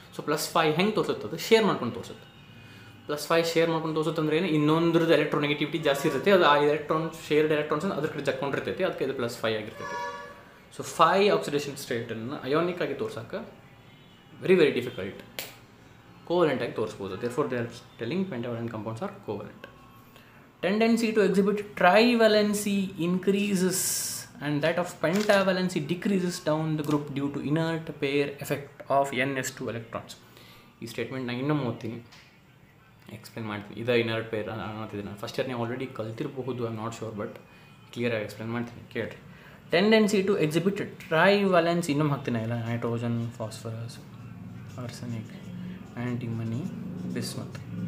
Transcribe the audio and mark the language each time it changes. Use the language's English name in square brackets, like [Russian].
[Kannada] So +5 ಹೆಂಗೆ ತೋರಿಸುತ್ತೆ, ಅದು ಶೇರ್ ಮಾಡ್ಕೊಂಡು ತೋರಿಸುತ್ತೆ. +5 ಶೇರ್ ಮಾಡ್ಕೊಂಡು ತೋರಿಸುತ್ತೆ ಅಂದ್ರೆ ಏನು, ಇನ್ನೊಂದ್ರದ್ದು ಎಲೆಕ್ಟ್ರೋನೆಗೆಟಿವಿಟಿ ಜಾಸ್ತಿ ಇರುತ್ತೆ. ಅದು ಆ ಶೇರ್ಡ್ ಎಲೆಕ್ಟ್ರಾನ್ಸ್ ಅದ್ರ ಕಡೆ ಜಕ್ಕೊಂಡಿರ್ತೈತಿ, ಅದಕ್ಕೆ ಇದು +5 ಆಗಿರ್ತೈತಿ. ಸೊ 5 ಆಕ್ಸಿಡೇಷನ್ ಸ್ಟೇಟನ್ನು ಅಯಾನಿಕ್ ಆಗಿ ತೋರ್ಸೋಕೆ ವೆರಿ ಡಿಫಿಕಲ್ಟ್. ಕೋವಲೆಂಟ್ ಆಗಿ ತೋರಿಸ್ಬೋದು. [English] Therefore they are telling pentavalent compounds are covalent. Tendency to exhibit trivalency increases and that of pentavalency decreases down the group due to inert pair effect of ns2 electrons. [Kannada] ಈ statement ನಾನು ಇನ್ನೂ ಓದ್ತೀನಿ, explain ಮಾಡ್ತೀನಿ. ಇದು inert peer ಅನ್ನೋತಿದ್ದೀನಿ ನಾನು. First year ನೀವು already ಕಲ್ತಿರಬಹುದು, [English] I am not sure, [Kannada] but ಕ್ಲಿಯರಾಗಿ explain ಮಾಡ್ತೀನಿ, ಕೇಳಿರಿ. [English] tendency to exhibit trivalency, [Kannada] ಇನ್ನೂ ಹಾಕ್ತೀನಿ ಇಲ್ಲ, [English] Nitrogen, phosphorus, arsenic, antimony, bismuth.